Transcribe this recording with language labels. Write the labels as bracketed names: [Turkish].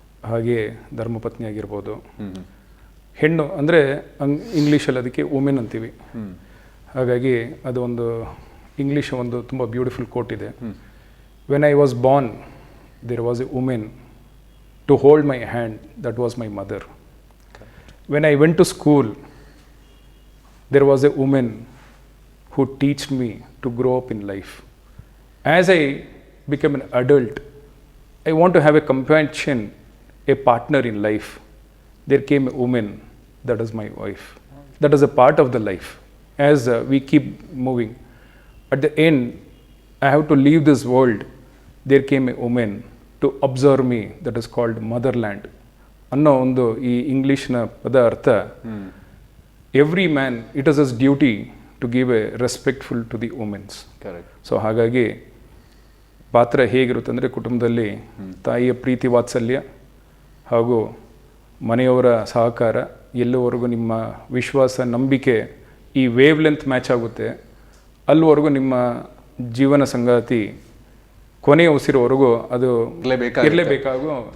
[Kannada] ಹಾಗೆ ಧರ್ಮಪತ್ನಿ ಆಗಿರ್ಬೋದು. ಹೆಣ್ಣು ಅಂದರೆ ಇಂಗ್ಲೀಷಲ್ಲಿ ಅದಕ್ಕೆ ವುಮೆನ್ ಅಂತೀವಿ. ಹಾಗಾಗಿ ಅದು ಒಂದು ಇಂಗ್ಲೀಷ್ ಒಂದು ತುಂಬ ಬ್ಯೂಟಿಫುಲ್ ಕೋಟ್ ಇದೆ. [English] When I was born there was a woman to hold my hand, that was my mother. When I went to school there was a woman who taught me to grow up in life. As I became an adult, I want to have a companion, a partner in life. There came a woman, that is my wife. That is a part of the life. As we keep moving, at the end, I have to leave this world. There came a woman to observe me, that is called motherland. [Kannada] ಅನ್ನೋ ಒಂದು ಈ ಇಂಗ್ಲೀಷ್ನ ಪದ ಅರ್ಥ, [English] Every man it is as duty to give a respectful to the womens. Correct. [Kannada] So ಹಾಗಾಗಿ ಪಾತ್ರ ಹೇಗಿರುತ್ತೆ ಅಂದರೆ, ಕುಟುಂಬದಲ್ಲಿ ತಾಯಿಯ ಪ್ರೀತಿ ವಾತ್ಸಲ್ಯ ಹಾಗೂ ಮನೆಯವರ ಸಹಕಾರ, ಎಲ್ಲವರೆಗೂ ನಿಮ್ಮ ವಿಶ್ವಾಸ ನಂಬಿಕೆ ಈ ವೇವ್ ಲೆಂತ್ ಮ್ಯಾಚ್ ಆಗುತ್ತೆ, ಅಲ್ಲಿವರೆಗೂ ನಿಮ್ಮ ಜೀವನ ಸಂಗಾತಿ ಕೊನೆಯ ಉಸಿರುವರೆಗೂ ಅದು ಇರಲೇಬೇಕಾಗೋ.